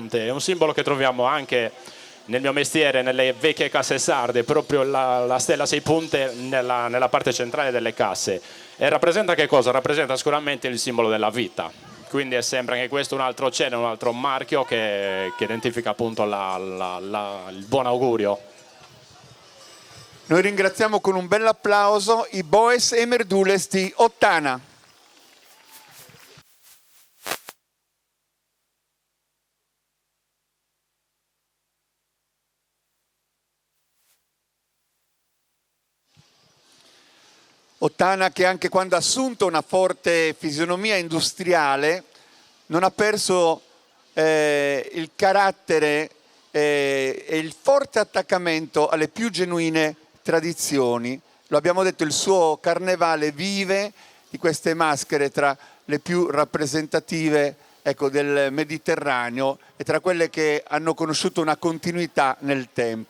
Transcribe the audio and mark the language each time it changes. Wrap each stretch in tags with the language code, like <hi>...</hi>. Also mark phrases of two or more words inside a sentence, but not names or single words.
<it>È un simbolo che troviamo anche nel mio mestiere, nelle vecchie casse sarde, proprio la stella a 6 punte nella parte centrale delle casse. E rappresenta che cosa? Rappresenta sicuramente il simbolo della vita. Quindi è sempre anche questo un altro cenno, un altro marchio che identifica appunto il buon augurio. Noi ringraziamo con un bel applauso i boes e merdules di Ottana. Ottana che anche quando ha assunto una forte fisionomia industriale non ha perso il carattere e il forte attaccamento alle più genuine tradizioni. Lo abbiamo detto, il suo carnevale vive di queste maschere tra le più rappresentative, ecco, del Mediterraneo e tra quelle che hanno conosciuto una continuità nel tempo.</it>